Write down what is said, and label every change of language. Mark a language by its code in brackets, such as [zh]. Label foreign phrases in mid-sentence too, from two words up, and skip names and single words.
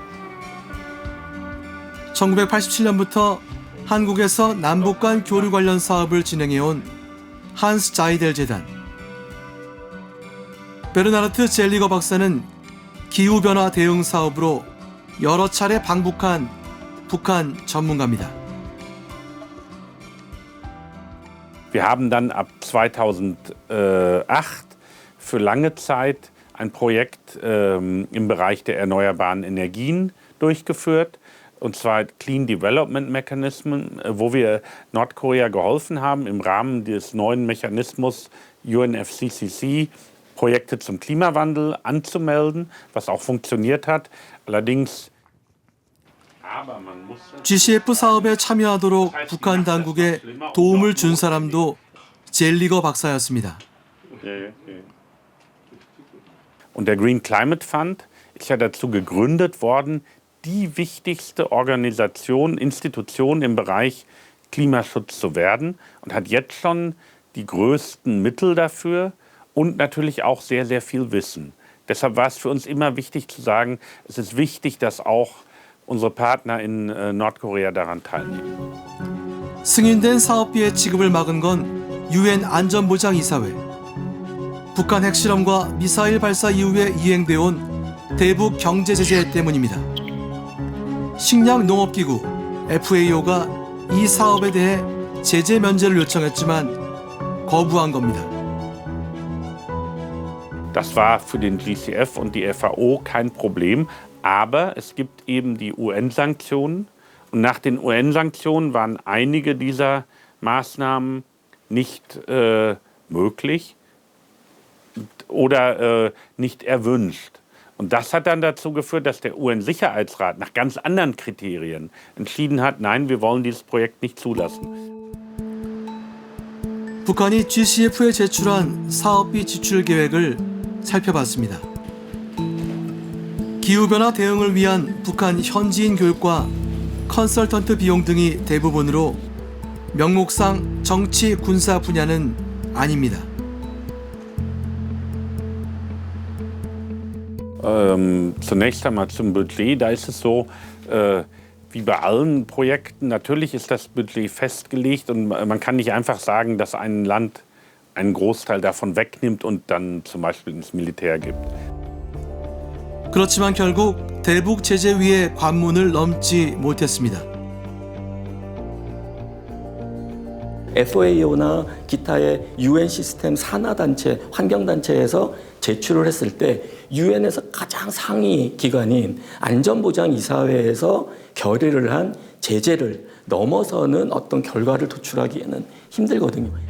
[ko] 1987년부터 한국에서 남북 간 교류 관련 사업을 진행해온 한스 자이델 재단. 베르나르트 젤리거 박사는 기후변화 대응 사업으로 여러 차례 방북한 북한 전문가입니다. [de] Wir haben dann ab 2008 für lange Zeit ein Projekt im Bereich der erneuerbaren Energien durchgeführt, und zwar [en] Clean Development [de] Mechanismen, wo wir Nordkorea geholfen haben, im Rahmen des neuen Mechanismus UNFCCC Projekte zum Klimawandel anzumelden, was auch funktioniert hat. Allerdings [ko] GCF 사업에 참여하도록 북한 당국에 도움을 준 사람도 젤리거 박사였습니다. [de] Und der Green Climate Fund ist ja dazu gegründet worden, die wichtigste Organisation, Institution im Bereich Klimaschutz zu werden und hat jetzt schon die größten Mittel dafür und natürlich auch sehr, sehr viel Wissen. Deshalb war es für uns immer wichtig zu sagen, es ist wichtig, dass auch unsere Partner in Nordkorea daran teilnehmen. [ko] 승인된 사업비의 지급을 막은 건 UN 안전보장이사회. 북한 핵실험과 미사일 발사 이후에 이행되어 온 대북 경제 제재 때문입니다. 식량농업기구 FAO가 이 사업에 대해 제재 면제를 요청했지만 거부한 겁니다. [de] Das war für den GCF und die FAO kein Problem, aber es gibt eben die UN-Sanktionen. Und nach den UN-Sanktionen waren einige dieser Maßnahmen nicht möglich oder nicht erwünscht. Und das hat dann dazu geführt, dass der UN-Sicherheitsrat nach ganz anderen Kriterien entschieden hat, nein, wir wollen dieses Projekt nicht zulassen. [ko] 북한이 GCF에 제출한 사업비 지출 계획을 살펴봤습니다. 기후변화 대응을 위한 북한 현지인 교육과 컨설턴트 비용 등이 대부분으로 명목상 정치 군사 분야는 아닙니다. [de] Zunächst einmal zum Budget. Da ist es so, wie bei allen Projekten, natürlich ist das Budget festgelegt und man kann nicht einfach sagen, dass ein Land einen Großteil davon wegnimmt und dann zum Beispiel ins Militär gibt. [ko] 그렇지만 결국 대북 제재위의 관문을 넘지 못했습니다. FAO나 기타의 UN 시스템 산하단체, 환경단체에서 제출을 했을 때 UN에서 가장 상위 기관인 안전보장이사회에서 결의를 한 제재를 넘어서는 어떤 결과를 도출하기에는 힘들거든요.